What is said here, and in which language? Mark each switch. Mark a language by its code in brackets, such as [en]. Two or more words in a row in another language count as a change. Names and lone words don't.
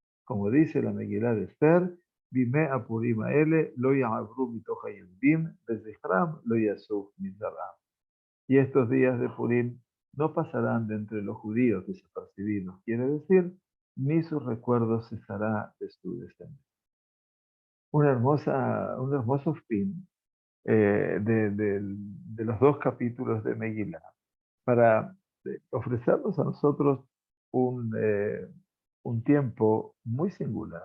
[es] Como dice la Megilá de Esther, [he] וימי הפורים האלה לא יעברו מתוך היהודים וזכרם לא יסוף מזרעם. [es] Y estos días de Purim no pasarán de entre los judíos desapercibidos, quiere decir, ni su recuerdo cesará de su descendencia. Un hermoso fin de los dos capítulos de Megilá para ofrecernos a nosotros un tiempo muy singular.